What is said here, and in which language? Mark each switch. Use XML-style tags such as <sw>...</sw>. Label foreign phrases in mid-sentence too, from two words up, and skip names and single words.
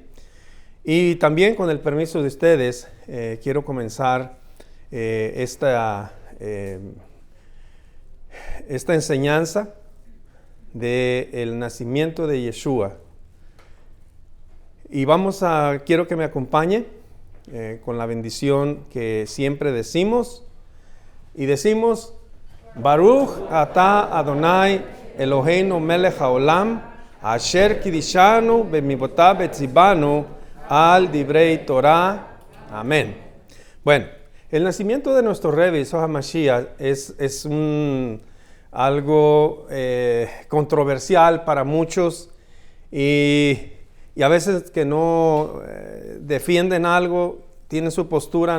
<es>Y también con el permiso de ustedes, quiero comenzar esta enseñanza del nacimiento de Yeshua. Y quiero que me acompañe con la bendición que siempre decimos. Y decimos:</es> <he>ברוך אתה אדני אלהינו מלך העולם אשר קדשנו במצותיו וצונו על דברי תורה.</he> <es>Amén. Bueno, el nacimiento de nuestro Rebbe Yeshua HaMashiach es algo controversial para muchos, y a veces que no defienden algo, tienen su postura.</es>